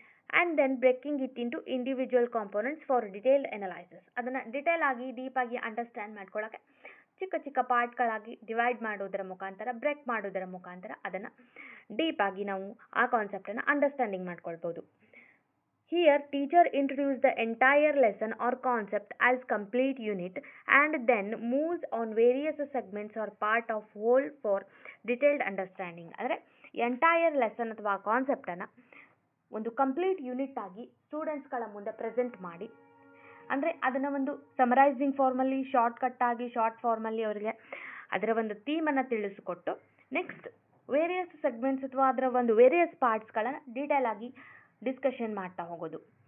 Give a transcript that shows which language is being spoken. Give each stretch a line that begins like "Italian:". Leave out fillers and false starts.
English: And then breaking it into individual components for detailed analysis.
Kannada: ಅದನ್ನು detail ಆಗಿ ಡೀಪಾಗಿ understand ಮಾಡ್ಕೊಳ್ಳೋಕ್ಕೆ ಚಿಕ್ಕ ಚಿಕ್ಕ ಪಾರ್ಟ್ಗಳಾಗಿ ಡಿವೈಡ್ ಮಾಡೋದರ ಮುಖಾಂತರ, ಬ್ರೇಕ್ ಮಾಡೋದರ ಮುಖಾಂತರ ಅದನ್ನು ಡೀಪಾಗಿ ನಾವು ಆ ಕಾನ್ಸೆಪ್ಟನ್ನು ಅಂಡರ್ಸ್ಟ್ಯಾಂಡಿಂಗ್ ಮಾಡ್ಕೊಳ್ಬೋದು.
English: Here, teacher introduces the entire lesson or concept as complete unit and then moves on various segments or part of whole for detailed understanding.
Kannada: ಅಂದರೆ ಎಂಟೈರ್ ಲೆಸನ್ ಅಥವಾ ಕಾನ್ಸೆಪ್ಟನ್ನು ಒಂದು ಕಂಪ್ಲೀಟ್ ಯೂನಿಟ್ ಆಗಿ ಸ್ಟೂಡೆಂಟ್ಸ್ಗಳ ಮುಂದೆ ಪ್ರೆಸೆಂಟ್ ಮಾಡಿ, ಅಂದರೆ ಅದನ್ನು ಒಂದು ಸಮರೈಸಿಂಗ್ ಫಾರ್ಮಲ್ಲಿ, ಶಾರ್ಟ್ ಫಾರ್ಮಲ್ಲಿ ಅವರಿಗೆ ಅದರ ಒಂದು ಥೀಮನ್ನು ತಿಳಿಸಿಕೊಟ್ಟು ನೆಕ್ಸ್ಟ್ ವೇರಿಯಸ್ ಸೆಗ್ಮೆಂಟ್ಸ್ ಅಥವಾ ಅದರ ಒಂದು ವೇರಿಯಸ್ ಪಾರ್ಟ್ಸ್ಗಳನ್ನು ಡೀಟೇಲ್ ಆಗಿ ಡಿಸ್ಕಷನ್ ಮಾಡ್ತಾ ಹೋಗೋದು.